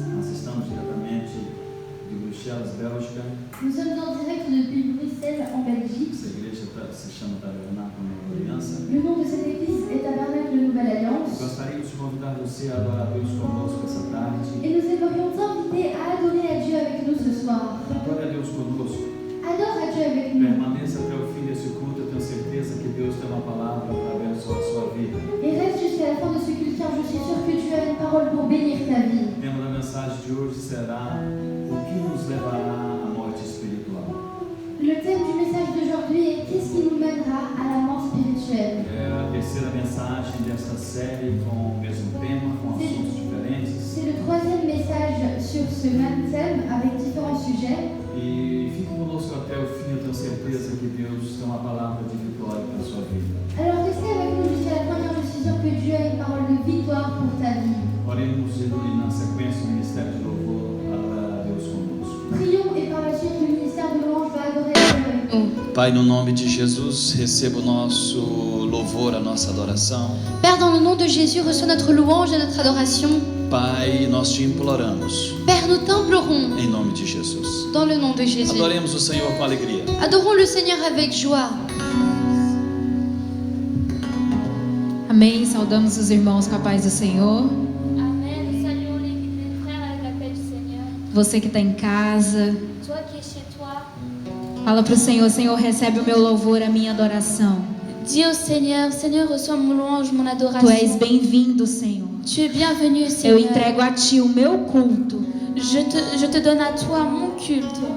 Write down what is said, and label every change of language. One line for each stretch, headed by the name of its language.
Portuguese: Nós estamos diretamente de Bruxelas, Bélgica.
French: Nous sommes en direct depuis Bruxelles en Belgique.
Portuguese: Essa igreja se chama Tabernáculo Nova Aliança.
French: Le nom de cette église est Tabernacle Nouvelle Alliance.
Portuguese: Gostaríamos de convidar você a adorar a Deus conosco essa tarde.
French: Et nous aimerions t'inviter à adorer à Dieu avec nous ce soir.
Portuguese: Adore a Deus conosco.
French: Adore à Dieu avec nous.
Portuguese: Permaneça até o fim desse culto. Eu tenho certeza que Deus tem uma palavra para abençoar a sua vida.
French: Et reste jusqu'à la fin de ce culte car je suis sûre que Dieu a une parole pour bénir ta vie.
Portuguese: O tema da mensagem de hoje será: o que nos levará à morte espiritual?
French: Le thème du message d'aujourd'hui est qu'est-ce qui nous mènera à la mort spirituelle.
Portuguese: É a terceira mensagem desta série com o mesmo tema, com assuntos diferentes.
French: C'est le troisième message sur ce même thème avec différents sujets.
Portuguese: E fique conosco até o fim. Eu tenho certeza que Deus tem uma palavra de vitória para a sua vida.
French: Alors restez avec nous jusqu'à la fin car je suis sûre que Dieu a une parole de victoire pour ta vie.
Portuguese: Oremos e na sequência o ministério de louvor adorar a Deus conosco.
French: Prions et par la suite le ministère de louange va adorer Dieu avec nous.
Portuguese: Pai, no nome de Jesus, receba o nosso louvor, a nossa adoração.
French: Père, dans le nom de Jésus, reçois notre louange et notre adoration.
Portuguese: Pai, nós te imploramos,
French: Père, nous t'implorons
Portuguese: em nome de Jesus.
French: dans le nom de Jésus.
Portuguese: Adoremos o Senhor com alegria.
French: Adorons le Seigneur avec joie.
Portuguese: Amém. Saudamos os irmãos com a paz do Senhor.
French: Amen. Nous saluons les frères avec la paix du Seigneur.
Portuguese: Você que está em casa,
French: Toi qui es chez toi,
Portuguese: fala para o Senhor: Senhor, recebe o meu louvor, a minha adoração.
French: dis au Seigneur, Seigneur, reçois mon louange, mon
Portuguese: Tu
French: adoration.
Portuguese: és bem-vindo, Senhor.
French: Tu es bienvenu,
Portuguese: Eu
French: Seigneur.
Portuguese: entrego a Ti o meu culto.
French: Je te donne à toi mon culte.